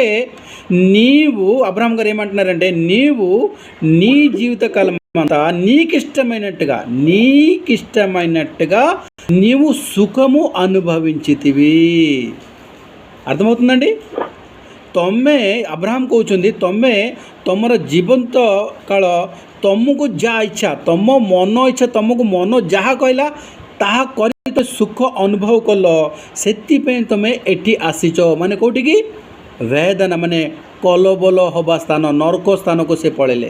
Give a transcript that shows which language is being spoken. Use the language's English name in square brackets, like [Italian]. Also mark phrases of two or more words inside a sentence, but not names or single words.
[Telugu] అబ్రహాం గారు ఏమంటున్నారంటే, నీవు నీ జీవితకాలం అంతా నీకిష్టమైనట్టుగా నీవు సుఖము అనుభవించితివి. అర్థమవుతుందండి? [Odia] అబ్రహాం କହୁଛନ୍ତି ତମେ ତମର ଜୀବନ୍ତ କାଳ ତମକୁ ଯାହା ଇଚ୍ଛା, ତମ ମନ ଇଚ୍ଛା, ତମକୁ ମନ ଯାହା କହିଲା ତାହା କରି ସୁଖ ଅନୁଭବ କଲ, ସେଥିପାଇଁ ତମେ ଏଠି ଆସିଛ। ମାନେ କେଉଁଠିକି? ବେଦନା ମାନେ କଲବଲ ହେବା ସ୍ଥାନ, ନରକ ସ୍ଥାନକୁ ସେ ପଳେଇଲେ।